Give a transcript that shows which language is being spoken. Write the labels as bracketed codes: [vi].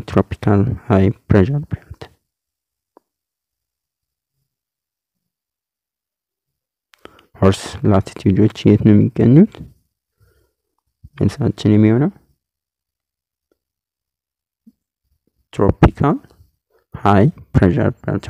[en] Tropical high pressure belt. [am] Horse latitude የት ነው የሚገኙት? መልሳችን የሚሆነው tropical high pressure belt.